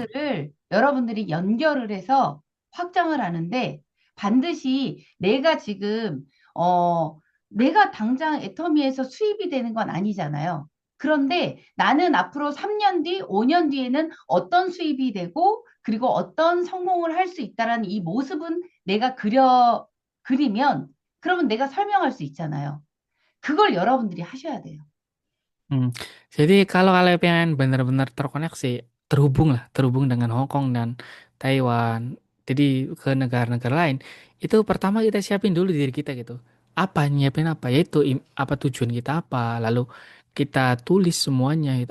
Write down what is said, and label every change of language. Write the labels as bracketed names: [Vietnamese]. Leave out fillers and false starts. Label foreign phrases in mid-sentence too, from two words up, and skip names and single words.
[Korean] 나라들을 여러분들이 연결을 해서 확장을 하는데 반드시 내가 당장 애터미에서 수입이 되는 건 아니잖아요. 그런데 나는 앞으로 3년 뒤, 5년 뒤에는 어떤 수입이 되고 그리고 어떤 성공을 할 수 있다라는 이 모습은 내가 그리면 그러면 내가 설명할 수 있잖아요. 그걸 여러분들이 하셔야 돼요. hmm. [Indonesian] Jadi kalau kalian pengen benar-benar terkoneksi, terhubung dengan Hong Kong dan Taiwan, jadi ke negara-negara lain, itu pertama kita siapin dulu diri kita gitu. Apa, nyiapin apa? Yaitu apa tujuan kita apa, lalu kita tulis semuanya gitu.